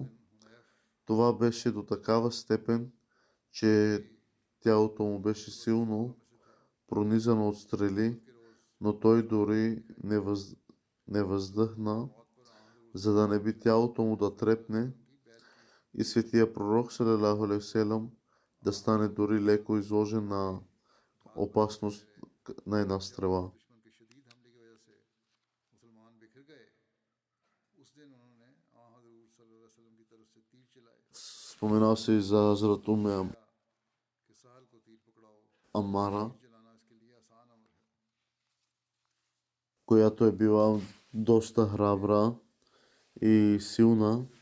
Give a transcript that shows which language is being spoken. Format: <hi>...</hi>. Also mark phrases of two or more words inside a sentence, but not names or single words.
<bg>Това беше до такава степен, че тялото му беше силно пронизано от стрели, но той дори не въздъхна, за да не би тялото му да трепне и светия пророк</bg> <ar>صلى الله عليه وسلم</ar> <bg>да стане дори леко изложен на опасност на една стрела. Споменава се и за Хазрат Уме Амара, която е била доста храбра и силна.</bg>